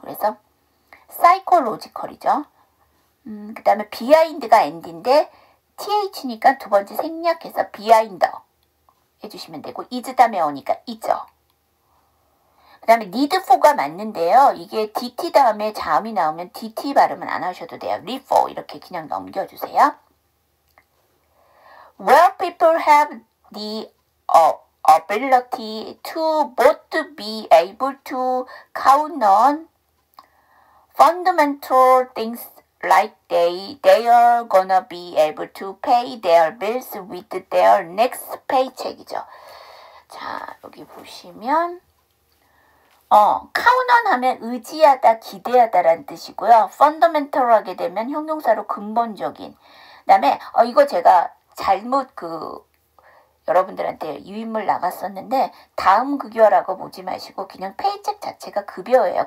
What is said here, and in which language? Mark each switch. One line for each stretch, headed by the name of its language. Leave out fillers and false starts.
Korean: 그래서 psychological이죠. 그 다음에 behind가 end인데 TH니까 두 번째 생략해서 behind 해주시면 되고 is 다음에 오니까 있죠. 그 다음에 need for가 맞는데요. 이게 DT 다음에 자음이 나오면 DT 발음은 안 하셔도 돼요. need for 이렇게 그냥 넘겨주세요.
English: Where people have the ability to both be able to count on fundamental things like they are gonna be able to pay their bills with their next paycheck이죠.
Korean: 자, 여기 보시면 count on 하면 의지하다, 기대하다라는 뜻이고요. fundamental 하게 되면 형용사로 근본적인. 그 다음에 이거 제가 잘못 여러분들한테 유인물 나갔었는데 다음 급여라고 보지 마시고 그냥 페이책 자체가 급여예요.